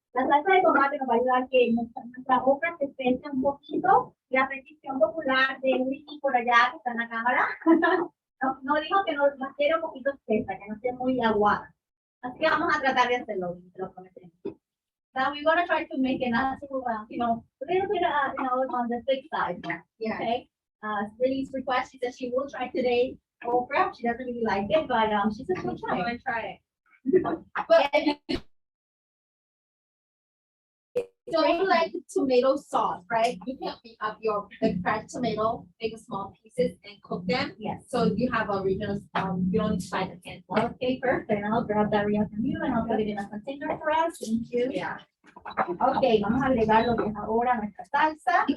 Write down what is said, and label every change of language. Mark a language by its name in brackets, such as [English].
[Spanish] La salsa de tomate nos va a ayudar a que nuestra okra se espese un poquito. La petición popular de Ricky por allá que está en la cámara. No dijo que nos quiere un poquito espesa, que no esté muy aguada. Así que vamos a tratar de hacerlo, te lo prometemos. [English] Now we're gonna try to make it not too, a little bit, on the thick side. Yeah. Okay. Lily's request, she said she will try today. Okra, she doesn't really like it, but she said she'll I'm try. gonna try it. But don't like tomato sauce, right? You can pick up your the fresh tomato, make small pieces and cook them. Yes. So you have original, you don't need to buy the can. Okay, perfect. I'll grab that Ria from you and I'll put it in a container for us. Thank you. Yeah. [Spanish] Okay, vamos a agregar lo que es ahora nuestra salsa.